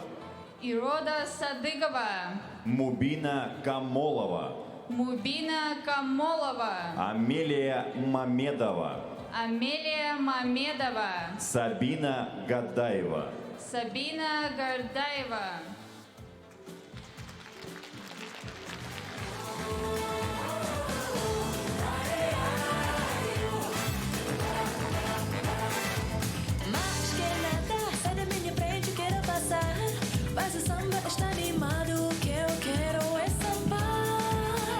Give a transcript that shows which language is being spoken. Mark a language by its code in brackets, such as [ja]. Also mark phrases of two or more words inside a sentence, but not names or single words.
[ru] Ирода Садыкова. Мубина Камолова. Мубина Камолова. Амелия Мамедова. Амелия Мамедова. Сабина Гадаева. Сабина Гордаева. [pt] Mais que nada, sai da minha frente, quero passar. Mas o samba está animado, o que eu quero é sambar.